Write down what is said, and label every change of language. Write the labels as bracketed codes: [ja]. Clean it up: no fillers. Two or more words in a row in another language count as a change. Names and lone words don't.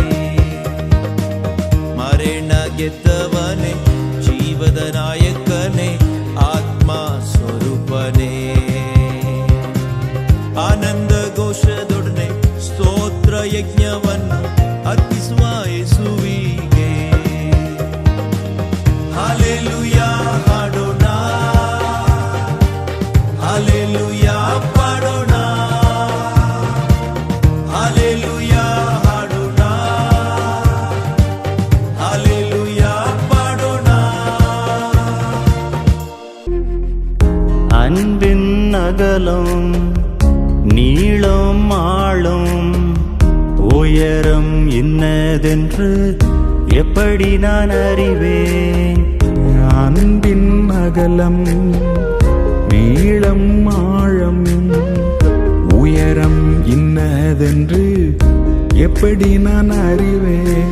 [kn] ಮರಣ ಗೆದ್ದವನೇ ಜೀವದ ನಾಯಕನೇ ಆತ್ಮ ಸ್ವರೂಪನೇ ಆನಂದ ಘೋಷದೊಡನೆ ಸ್ತೋತ್ರ ಯಜ್ಞವನ್ನು ಅರ್ಪಿಸುವ ಯೇಸುವಿಗೆ ಹಾಲೆಲೂಯಾ ಹಾಡೋಣ ಹಾಲೆಲೂಯಾ ಪಾಡೋಣ ಹಾಲೆಲೂಯಾ ಹಾಡೋಣ ಹಾಲೆಲೂಯಾ ಪಾಡೋಣ [ta] அன்பின் அகலம் நீளம் ஆழம் உயரம் இன்னதென்று எப்படி நான் அறிவேன்? அன்பின் அகலம் நீளம் ஆழம் உயரம் இன்னதென்று எப்படி நான் அறிவேன்?